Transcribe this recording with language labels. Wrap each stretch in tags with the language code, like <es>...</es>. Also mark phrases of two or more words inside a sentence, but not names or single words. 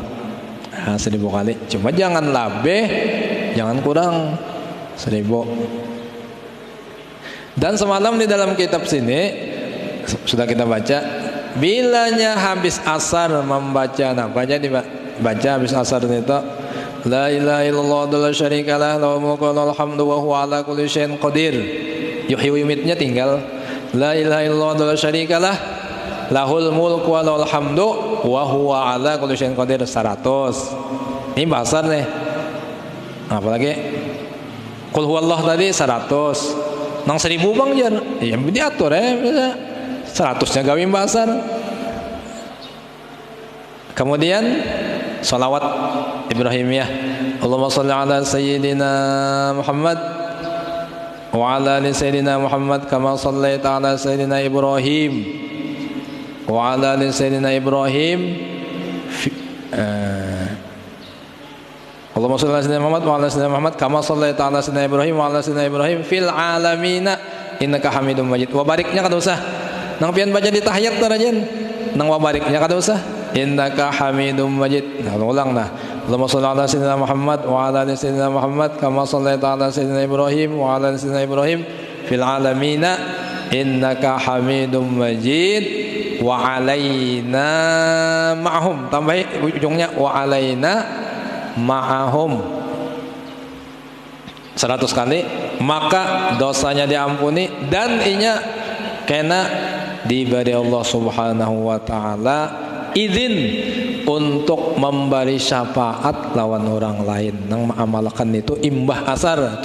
<bjn>1000 kali. Cuma jangan labeh, jangan kurang 1000. Dan semalam di dalam kitab sini sudah kita baca, bilanya habis asar membaca, nah baca dibaca habis asar itu</bjn> <ar>لا إله إلا الله لا شريك له له الملك وله الحمد وهو على كل شيء قدير. Yuhyi wa yumitnya tinggal لا إله إلا الله لا شريك له له الملك وله الحمد وهو على كل شيء قدير 100.</ar> <bjn>Ini bahasa nih. Apalagi</bjn> <ar>قل هو الله</ar> <bjn>tadi 100. Nang 1000 bang jar. Ya diatur ya bisa 100-nya gawe bahasa. Kemudian salawat Ibrahimiyah.</bjn> <ar>اللهم صل على سيدنا محمد وعلى آل سيدنا محمد كما صليت على سيدنا إبراهيم وعلى آل سيدنا إبراهيم اللهم صل على سيدنا محمد وعلى سيدنا محمد كما صليت على سيدنا إبراهيم وعلى سيدنا إبراهيم في العالمين إنك حميد مجيد.</ar> <bjn>Wa bariknya kada usah. Nang pian baca di tahiyat tarajan. Nang wa bariknya kada usah.</bjn> <ar>إنك حميد مجيد.</ar> <bjn>Nah, ulang nah.</bjn> <ar>اللهم صل على سيدنا محمد وعلى آل سيدنا محمد كما صليت على سيدنا إبراهيم وعلى آل سيدنا إبراهيم في العالمين إنك حميد مجيد وعلينا معهم.</ar> <bjn>Tambahi ujungnya</bjn> <ar>وعلينا معهم</ar> <bjn>100 kali, maka dosanya diampuni dan inya kena diberi Allah</bjn> <ar>سبحانه وتعالى</ar> <bjn>izin untuk memberi syafaat lawan orang lain nang mengamalkan itu imbah asar.</bjn>